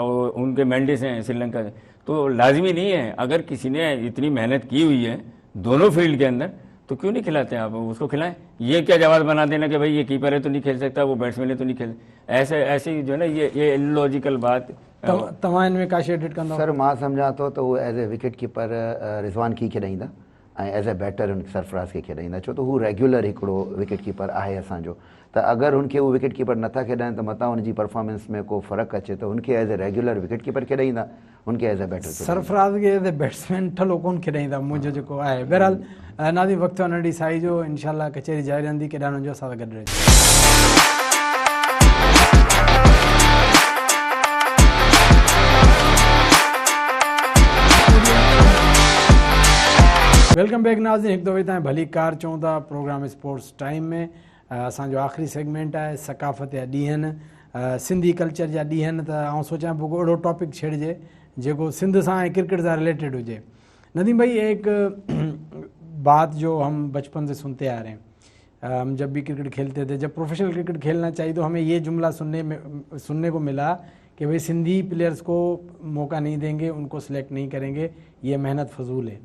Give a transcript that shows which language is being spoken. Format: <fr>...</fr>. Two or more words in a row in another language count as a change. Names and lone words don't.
<ur>ان کے مینڈس ہیں سری لنکا کے، تو لازمی نہیں ہے، اگر کسی نے اتنی محنت کی ہوئی ہے دونوں فیلڈ کے اندر تو کیوں نہیں کھلاتے آپ، اس کو کھلائیں. یہ کیا جواب بنا دینا کہ بھائی یہ کیپر ہے تو نہیں کھیل سکتا، وہ بیٹسمین ہے تو نہیں کھیل، ایسے جو ہے نا، یہ الاجیکل بات.</ur> <sd>तव्हां इनमें का शेड कंदो? सर मां सम्झां थो त उहो</sd> <en>as a wicket keeper</en> <sd>रिज़वान खे खेॾाईंदा ऐं</sd> <en>as a batter</en> <sd>हुन सरफराज़ खे खेॾाईंदा, छो त हू रेगुलर हिकिड़ो</sd> <en>wicket keeper</en> <sd>आहे असांजो, त अगरि हुनखे उहो</sd> <en>wicket keeper</en> <sd>नथा खेॾाइनि त मथां हुनजी परफॉर्मेंस में को फ़र्क़ु अचे त हुनखे</sd> <en>as a regular wicket keeper</en> <sd>खेॾाईंदा, हुनखे</sd> <en>as a batter.</en> <sd>सरफराज़ खे</sd> <en>as a batsman</en> <sd>ठलो कोन खेॾाईंदा, मुंहिंजो जेको आहे। बहरहाल नाज़रीन, वक़्तु आहे नंढी साई जो, इंशाल्लाह कचहरी जारी रहंदी, केॾांहुं जो असां सां गॾु रहिजो।</sd> <en>welcome back</en> <sd>नाज़रीन, हिकु दफ़े तव्हां भली कार चऊं था प्रोग्राम स्पोर्ट्स टाइम में। असांजो आख़िरी सेगमेंट आहे सकाफ़त जा ॾींहंनि, सिंधी कल्चर जा ॾींहंनि, त आउं सोचां पियो अहिड़ो टॉपिक छेड़िजे जेको सिंध सां ऐं क्रिकेट सां रिलेटेड हुजे।</sd> <ur>ندیم بھائی، ایک بات جو ہم بچپن سے سنتے آ رہے ہیں، ہم جب بھی کرکٹ کھیلتے تھے، جب</ur> <en>professional cricket</en> <ur>کھیلنا چاہیے تو ہمیں یہ جملہ سننے کو ملا کہ بھائی سندھی پلیئرز کو موقع نہیں دیں گے، ان کو سلیکٹ نہیں کریں گے، یہ محنت فضول ہے.</ur>